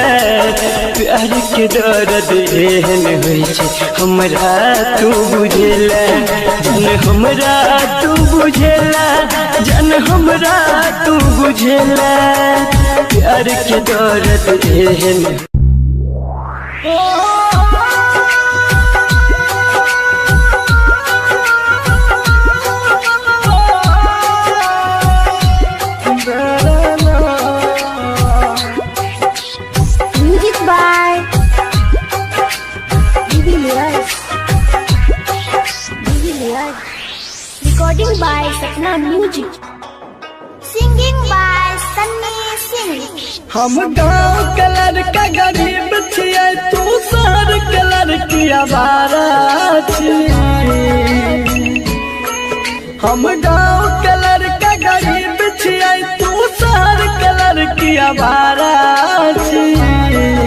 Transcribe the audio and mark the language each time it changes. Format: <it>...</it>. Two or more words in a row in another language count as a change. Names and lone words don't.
<mai>प्यार के दर्द एहन होइ छै हमरा तू बुझेला। जन हमरा तू बुझेला, जन हमरा तू बुझेला। प्यार के दर्द एहन</mai> <en>Music by Divilyas. Recording by Sapna Music. Singing by Sunny Singh.</en> <mai>हम गाँव के लड़का गरीब छियै, तू शहर के लड़की आवारा छियै। हम गाँव के लड़का गरीब छियै, तू शहर के लड़की आवारा छियै।</mai>